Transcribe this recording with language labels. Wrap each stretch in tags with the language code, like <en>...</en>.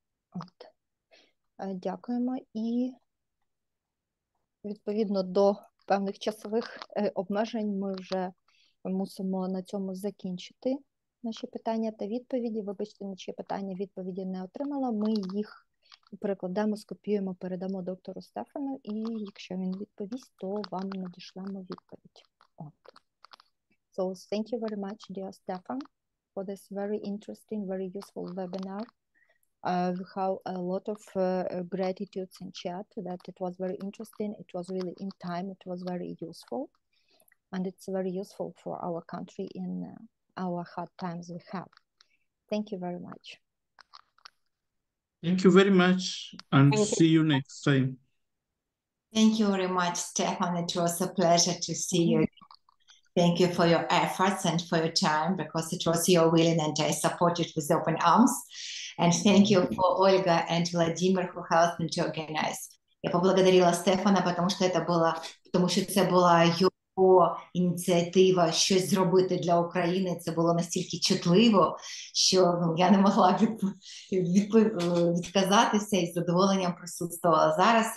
<uk>От. Дякуємо. І відповідно до певних часових обмежень ми вже мусимо на цьому закінчити наші питання та відповіді. Вибачте, нічі питання, відповіді не отримала. Ми їх перекладемо, скопіюємо, передамо доктору Стефану, і якщо він відповість, то вам надішлемо відповідь. От.</uk> <en>So thank you very much, dear Stefan, for this very interesting, very useful webinar. We have a lot of gratitudes in chat that it was very interesting. It was really in time. It was very useful. And it's very useful for our country in our hard times we have. Thank you very much. Thank you very much, and see you next time. Thank you very much, Stefan. It was a pleasure to see you. Thank you for your efforts and for your time, because it was your willing and I supported with open arms. And thank you for Olga and Vladimir who helped me to organize.</en> <uk>Я поблагодарила Стефана, потому що це була його ініціатива щось зробити для України. Це було настільки чутливо, що я не могла відказатися і з задоволенням присутствувала зараз.</uk>